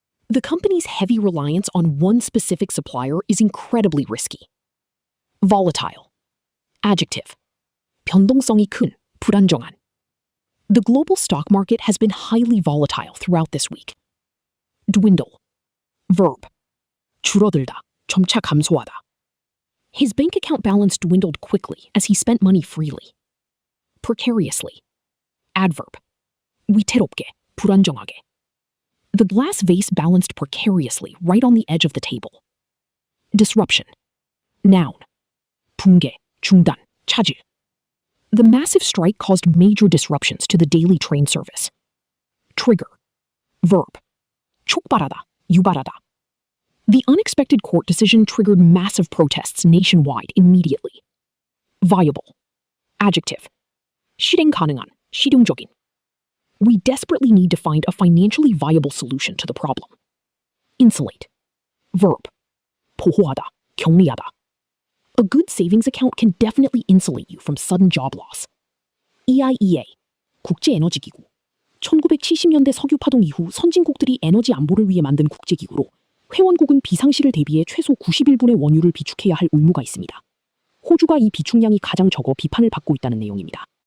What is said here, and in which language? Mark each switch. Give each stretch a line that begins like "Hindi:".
English: The company's heavy reliance on one specific supplier is incredibly risky. Volatile. Adjective.
Korean: 변동성이 큰, 불안정한.
English: The global stock market has been highly volatile throughout this week. Dwindle. Verb.
Korean: 줄어들다, 점차 감소하다.
English: His bank account balance dwindled quickly as he spent money freely. Precariously. Adverb.
Korean: 위태롭게, 불안정하게.
English: The glass vase balanced precariously right on the edge of the table. Disruption. Noun.
Korean: 붕괴, 중단, 차질.
English: The massive strike caused major disruptions to the daily train service. Trigger. Verb.
Korean: 촉발하다, 유발하다.
English: The unexpected court decision triggered massive protests nationwide immediately. Viable. Adjective.
Korean: 실행 가능한, 실용적인.
English: We desperately need to find a financially viable solution to the problem. Insulate. Verb.
Korean: 보호하다, 격리하다.
English: A good savings account can definitely insulate you from sudden job loss.
Korean: EIEA. 국제에너지기구. 1970년대 석유 파동 이후 선진국들이 에너지 안보를 위해 만든 국제기구로 회원국은 비상시를 대비해 최소 91분의 원유를 비축해야 할 의무가 있습니다. 호주가 이 비축량이 가장 적어 비판을 받고 있다는 내용입니다.